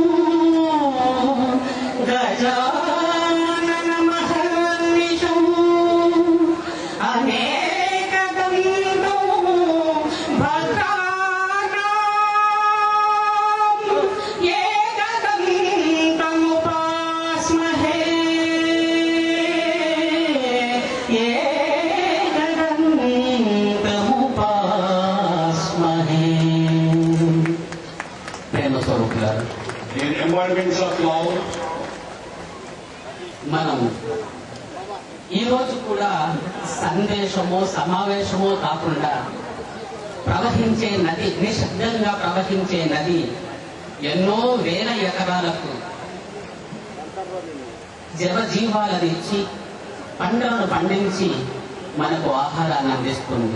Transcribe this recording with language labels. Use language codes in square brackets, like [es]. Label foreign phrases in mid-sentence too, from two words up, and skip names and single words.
[sa] गजाननमहर्निशम् अनेकदन्तो भद्राणाम् एकदन्तमुपास्महे [te] ప్రేమ స్వరూపులారా, [en] in embodiments of love, [te] మనం ఈరోజు కూడా సందేశమో సమావేశమో కాకుండా ప్రవహించే నది, నిశ్శబ్దంగా ప్రవహించే నది ఎన్నో వేల ఎకరాలకు జలజీవాలను ఇచ్చి పంటలను పండించి మనకు ఆహారాన్ని అందిస్తుంది.